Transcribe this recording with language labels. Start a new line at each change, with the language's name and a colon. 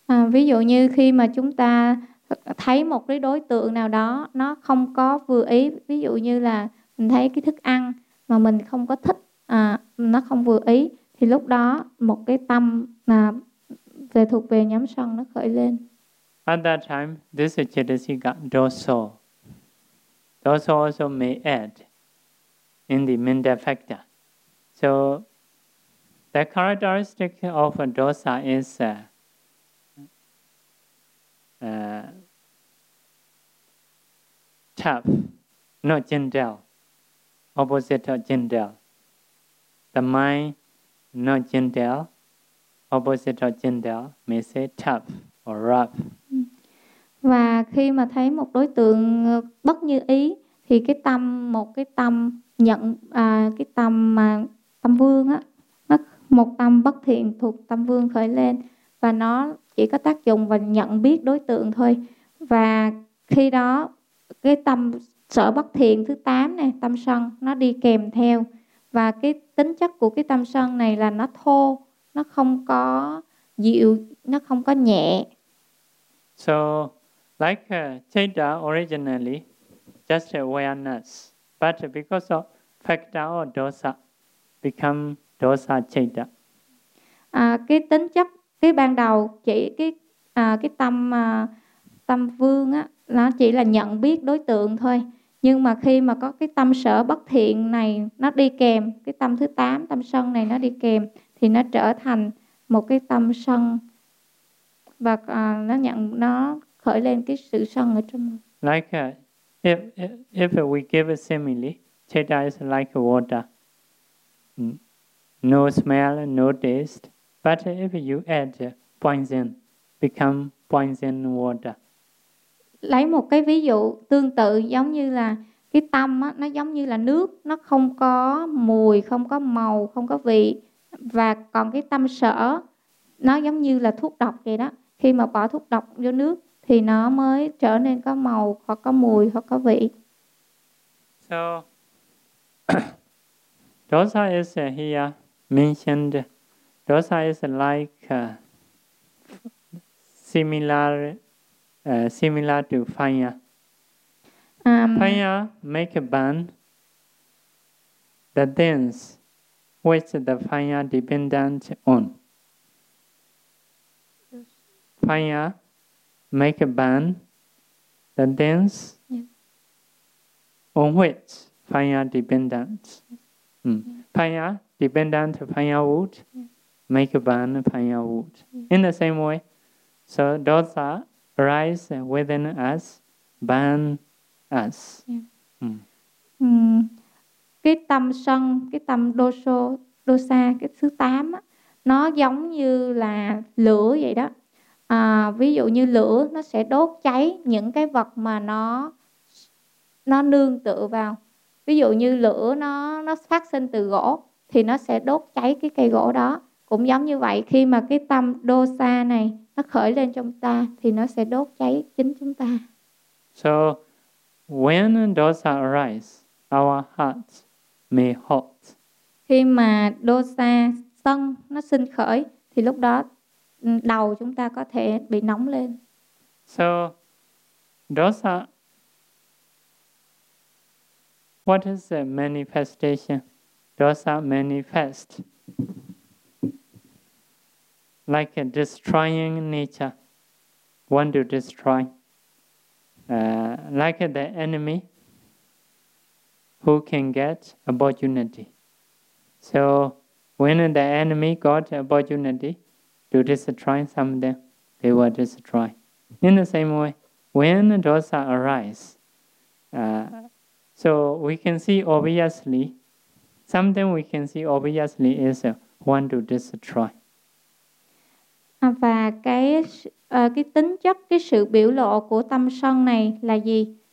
Vietnamese: Ví dụ như khi mà chúng ta thấy một cái đối tượng nào đó nó không có vừa ý, ví dụ như là mình thấy cái thức ăn mà mình không có thích, nó không vừa ý, thì lúc đó một cái tâm mà về thuộc về nhóm sân nó khởi lên.
English: At that time, this is chittasika dosa. Dosa also may add in the mental factor. So, the characteristic of a dosa is tap, not gentle, opposite of gentle. The mind, not gentle, opposite of gentle, may say tap or rough.
Vietnamese: Và khi mà thấy một đối tượng bất như ý, thì cái tâm, một cái tâm nhận, cái tâm mà tâm vương á, một tâm bất thiện thuộc tâm vương khởi lên và nó chỉ có tác dụng và nhận biết đối tượng thôi. Và khi đó cái tâm sở bất thiện thứ 8 này, tâm sân, nó đi kèm theo. Và cái tính chất của cái tâm sân này là nó thô, nó không có dịu, nó không có nhẹ.
English: So, like chitta originally, just awareness. But because of factor or dosa, become dosa chitta.
Vietnamese: Cái tính chất cái ban đầu chỉ cái tâm tâm vương á, nó chỉ là nhận biết đối tượng thôi, nhưng mà khi mà có cái tâm sở bất thiện này nó đi kèm, cái tâm thứ 8, tâm sân này nó đi kèm, thì nó trở thành một cái tâm sân và nó khởi lên cái sự sân ở trong.
English: Like if we give a simile, chitta is like water, no smell, no taste. But if you add poison, become poison water.
Vietnamese: Lấy một cái ví dụ tương tự, giống như là cái tâm á, nó giống như là nước, nó không có mùi, không có màu, không có vị. Và còn cái tâm sở, nó giống như là thuốc độc vậy đó. Khi mà bỏ thuốc độc vô nước, thì nó mới trở nên có màu, hoặc có mùi, hoặc có vị.
English: So, dosa is here mentioned. Dosa is like similar to fire. Fire make a burn the things which the fire dependent on. Fire make a burn the things on which fire dependent. Fire dependent firewood. Make a burn firewood. In the same way, so dosa arise within us, burn us.
Vietnamese: Cái tâm sân, cái tâm dosa, cái thứ 8 á, nó giống như là lửa vậy đó. Ví dụ như lửa, nó sẽ đốt cháy những cái vật mà nó nó nương tựa vào. Ví dụ như lửa nó phát sinh từ gỗ thì nó sẽ đốt cháy cái cây gỗ đó. Cũng giống như vậy, khi mà cái tâm dosa này nó khởi lên trong ta thì nó sẽ đốt cháy chính chúng ta.
English: So when dosa arise, our hearts may hot.
Vietnamese: Khi mà dosa sân nó sinh khởi thì lúc đó đầu chúng ta có thể bị nóng lên.
English: So dosa, what is the manifestation? Dosa manifest like a destroying nature, want to destroy, like the enemy who can get opportunity. So when the enemy got opportunity to destroy something, they will destroy. In the same way, when dosa arise, so we can see obviously, something we can see obviously is want to destroy.
Vietnamese: Và cái tính chất, cái sự biểu lộ của tâm sân này là gì?